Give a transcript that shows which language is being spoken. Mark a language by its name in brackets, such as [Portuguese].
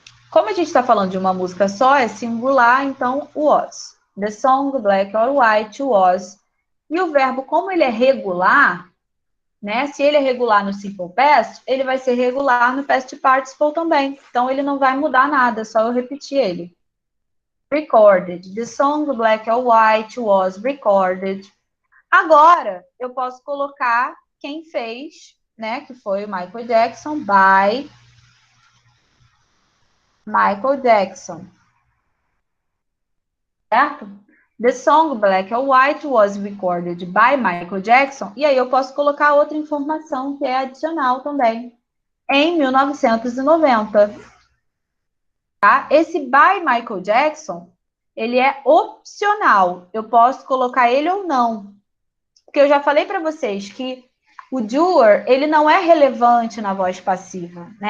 [Portuguese] Como a gente está falando de uma música só, é singular, então was. [English] The song Black or White was. [Portuguese] E o verbo, como ele é regular, né? Se ele é regular no simple past, ele vai ser regular no past participle também. Então, ele não vai mudar nada, só eu repetir ele. [English] Recorded. The song Black or White was recorded. [Portuguese] Agora, eu posso colocar quem fez, né? Que foi o Michael Jackson, by Michael Jackson. Certo? [English] The song Black or White was recorded by Michael Jackson. [Portuguese] E aí eu posso colocar outra informação que é adicional também. Em 1990. Tá? Esse by Michael Jackson, ele é opcional. Eu posso colocar ele ou não. Porque eu já falei para vocês que o doer, ele não é relevante na voz passiva. Né?